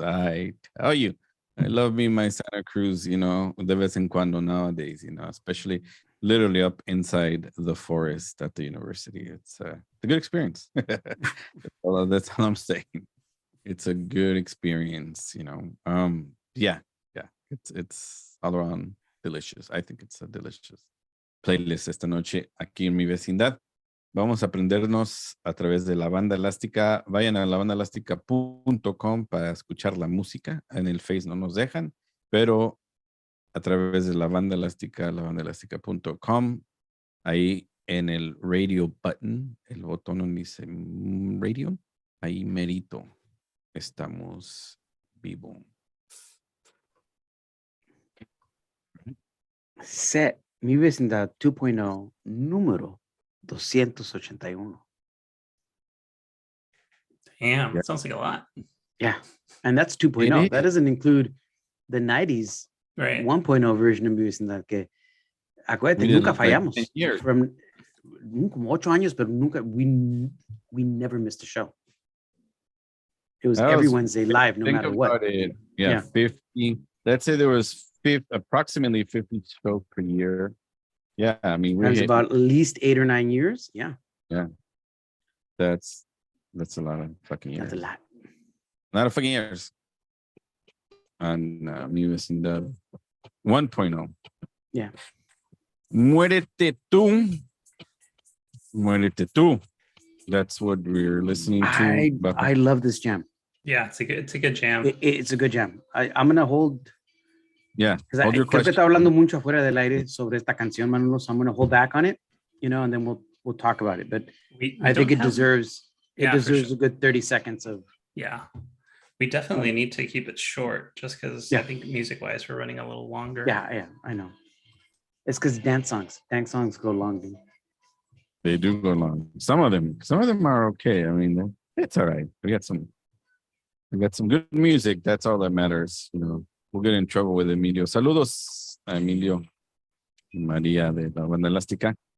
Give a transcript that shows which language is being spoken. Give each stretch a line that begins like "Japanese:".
English: I tell you, I love me my Santa Cruz, de vez en cuando nowadays, especially literally up inside the forest at the university. It's a good experience. That's all I'm saying. It's a good experience, Yeah. It's all around delicious. I think it's a delicious playlist esta noche aquí en mi vecindad.
Spanish: Vamos a aprendernos a través de la banda elástica. Vayan a labandaelástica.com para escuchar la música. En el Face no nos dejan, pero a través de la banda elástica, labandaelástica.com, ahí en el radio button, el botón donde dice radio, ahí merito. Estamos vivo. Set Mi Vecindad 2.0, número 281.
English: Damn, that sounds like a lot. Yeah, and that's 2.0. That doesn't include the 90s 1.0 version of Mi Vecindad, que acuérdate, nunca fallamos. From como 8 años, pero nunca, we never missed a show. It was every Wednesday live, no matter what. Yeah, 50. Let's say there was approximately 50 shows per year. Yeah, I mean, That's about at least 8 or 9 years. Yeah. Yeah. That's a lot of fucking years. That's a lot. A lot of fucking years. And Mi Vecindad 1.0. Yeah.
Spanish: Muérete tú.
English: That's what we're listening to. I love this jam. Yeah, it's a good jam. It's a good jam. I'm gonna hold. Yeah.
Spanish: Hold your question. Creo que está hablando mucho afuera del aire sobre esta canción, Manolo.
English: So I'm gonna hold back on it, and then we'll talk about it. But I think it deserves a good 30 seconds of. Yeah, we definitely need to keep it short, just because I think music-wise we're running a little longer. Yeah, I know. It's because dance songs go long. Dude. They do go long. Some of them are okay. I mean, it's all right. We got some good music. That's all that matters. We'll get in trouble with Emilio.
Spanish: Saludos a Emilio y María de la banda elástica.